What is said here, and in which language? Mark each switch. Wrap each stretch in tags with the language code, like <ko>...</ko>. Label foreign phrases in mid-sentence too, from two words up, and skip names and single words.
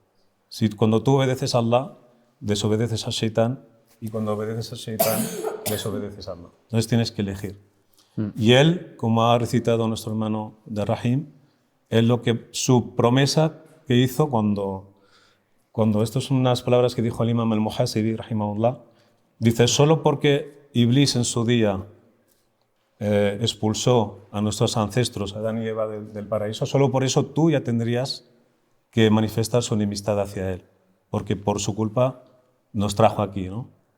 <es>Cuando tú obedeces a Allah, desobedeces a Shaitán, y cuando obedeces a Shaitán, desobedeces a Allah. Entonces tienes que elegir. Y él, como ha recitado nuestro hermano de Rahim, su promesa que hizo cuando estas son unas palabras que dijo el Imam al-Muhasibi, rahimahullah, dice, solo porque Iblis en su día expulsó a nuestros ancestros, Adán y Eva, del paraíso, solo por eso tú ya tendrías que manifestar su enemistad hacia él, porque por su culpa nos trajo aquí, ¿no?</es>